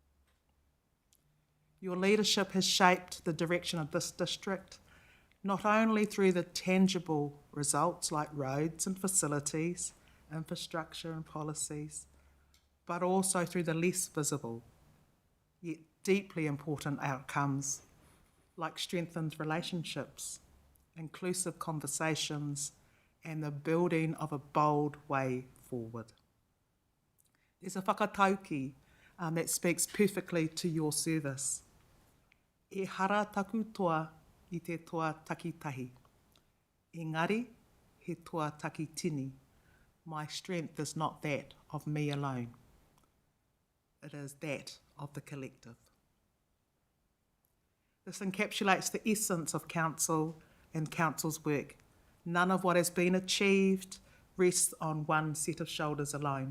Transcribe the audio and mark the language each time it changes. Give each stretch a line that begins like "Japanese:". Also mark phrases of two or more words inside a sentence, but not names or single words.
English: Your leadership has shaped the direction of this district, not only through the tangible results like roads and facilities, infrastructure and policies, but also through the less visible, yet deeply important outcomes like strengthened relationships, inclusive conversations, and the building of a bold way forward. There's a whakatauki that speaks perfectly to your service.
Māori: E hara taku toa I te toa takitahi. Engari, he toa takitini.
English: My strength is not that of me alone. It is that of the collective. This encapsulates the essence of Council and Council's work. None of what has been achieved, rests on one set of shoulders alone.